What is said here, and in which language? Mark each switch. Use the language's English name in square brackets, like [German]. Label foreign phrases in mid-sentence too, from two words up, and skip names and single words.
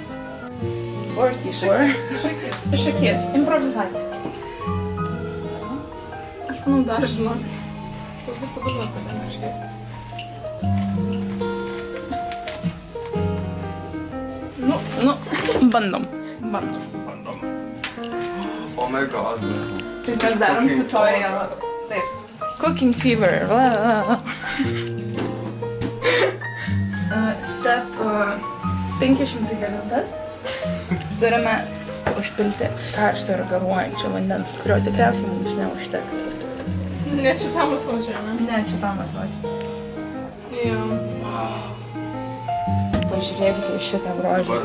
[Lithuanian] 44. Iš akies. Improvizacija. Aš manau dar žinok. Tu visada žinau tada kažkaip. Nu, bandom. [English] Oh my god. [Lithuanian] Tai mes darom tutorialą. Taip. Cooking fever. Step 509. Turime užpilti karšto ir garuojančio vandens, kurio tikriausiai mums neužteks. Net šitam ąsočiui, ne? Ne, šitam ąsočiui. Jo. Pažiūrėkite į šitą grožį.